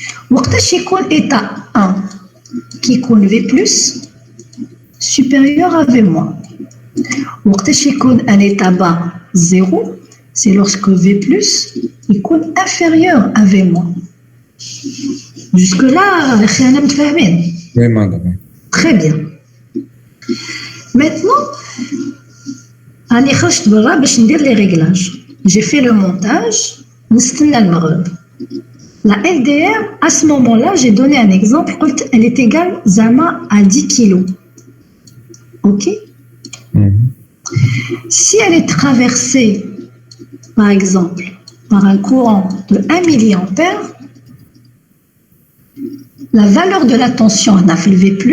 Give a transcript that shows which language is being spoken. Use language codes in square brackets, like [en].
[ar] وقتاش يكون [fr] état 1 qui يكون V plus supérieur à V moins. [ar] وقتاش يكون [fr] un état bas 0, c'est lorsque V plus يكون inférieur à V moins. Jusque là, [ar] احنا متفاهمين. [fr] Oui, madame. Très bien. [ar] Maintenant, راني خرجت برا باش ندير لي ريغلاج. [fr] J'ai fait le montage. [ar] نستنى المغرب. [fr] La LDR, à ce moment-là, j'ai donné un exemple. Elle est égale Zama à 10 kg. OK? Si elle est traversée, par exemple, par un courant de 1 milliampère, la valeur de la tension en V+,